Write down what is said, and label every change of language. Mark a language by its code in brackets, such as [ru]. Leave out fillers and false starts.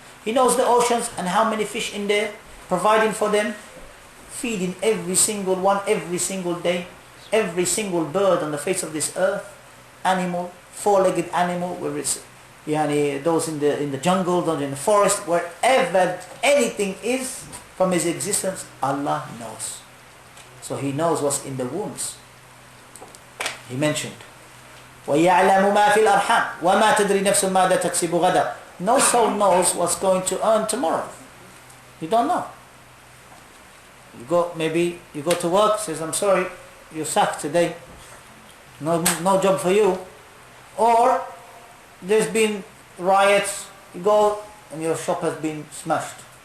[en] He knows the oceans and how many fish in there, providing for them, feeding every single one, every single day, every single bird on the face of this earth, animal, 4-legged animal, whether it's those in the jungle, those in the forest, wherever anything is from His existence, Allah knows. So He knows what's in the wombs. [ar] He mentioned, وَيَعْلَمُ مَا فِي الْأَرْحَامِ وَمَا تَدْرِي نَفْسٌ مَاذَا تَكْسِبُ غَدًا. [en] No soul knows what's going to earn tomorrow. You don't know. Maybe you go to work, says, I'm sorry, you're sacked today. No job for you. Or there's been riots, you go and your shop has been smashed.